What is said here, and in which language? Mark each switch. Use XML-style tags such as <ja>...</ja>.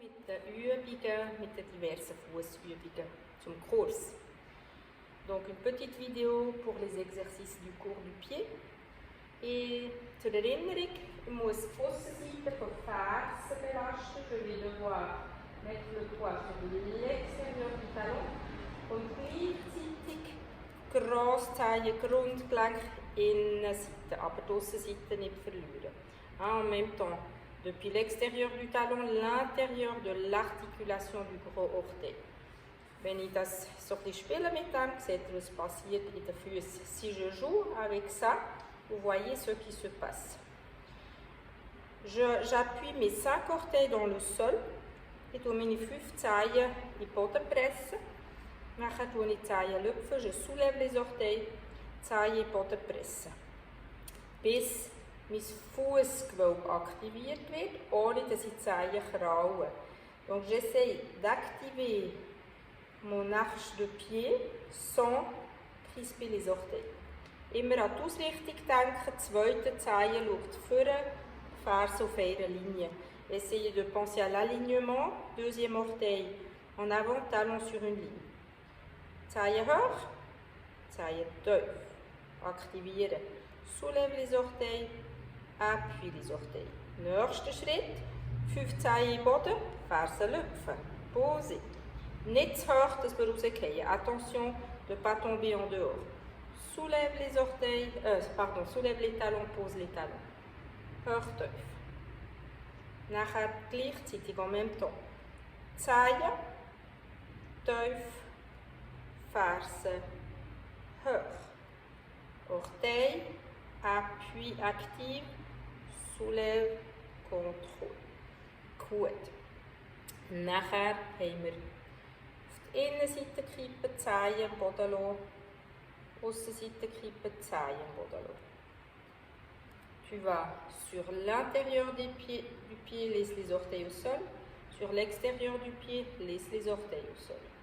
<de>den Übungen, mit den diversen Fußübungen zum Kurs.</de> <fr>Donc une petite vidéo pour les exercices du cours du pied. Et</fr> <de>zur Erinnerung, ich muss die Aussenseite von Fersen belasten.</de> <fr>Je vais devoir mettre le poids sur l'extérieur du talon</fr> <de>und gleichzeitig Grosszehen, Grundgelenk, Innenseite, aber die Aussenseite nicht verlieren.</de> <fr>En même temps, depuis l'extérieur du talon, l'intérieur de l'articulation du gros orteil.</fr> <de>Wenn ich das so ein bisschen spiele mit dem, seht ihr, was passiert in den Füßen.</de> <fr>Si je joue avec ça, vous voyez ce qui se passe. J'appuie mes 5 orteils dans le sol.</fr> <de>Ich tue meine 5 Zehen in den Boden pressen. Nachher tue ich die Zehen lüpfen,</de> <fr>je soulève les orteils,</fr> <de>Zehen in den Boden pressen. Bis mein Fußgewölbe aktiviert wird, ohne dass ich die Zehen kraule.</de> <fr>Donc j'essaie d'activer mon arche de pied sans crisper les orteils.</fr> <de>Immer an die Ausrichtung denken, zweite Zehe schaut vorne, Ferse auf einer Linie.</de> <fr>Essayez de penser à l'alignement, deuxième orteil en avant, talon sur une ligne.</fr> <de>Zehe hoch, Zehe tief. Aktivieren.</de> <fr>Soulève les orteils, appuie les orteils.</fr> <de>Nächster Schritt, 5 Zehen im Boden, Ferse lüpfen. Pose. Nicht zu hoch, dass wir rausfallen.</de> <fr>Attention de ne pas tomber en dehors. Soulève les orteils, soulève les talons, pose les talons.</fr> <de>Hoch, tief. Nachher gleichzeitig</de> <fr>en même temps.</fr> <de>Zehen, tief, Ferse, hoch.</de> <fr>Orteil, appui active, soulève, contrôle.</fr> <de>Gut. Nachher haben wir auf die Innenseite kippen, Zehen am Boden lassen. Aussenseite kippen, Zehen am Boden lassen.</de> <fr>Tu vas sur l'intérieur du pied, laisse les orteils au sol. Sur l'extérieur du pied, laisse les orteils au sol.</fr>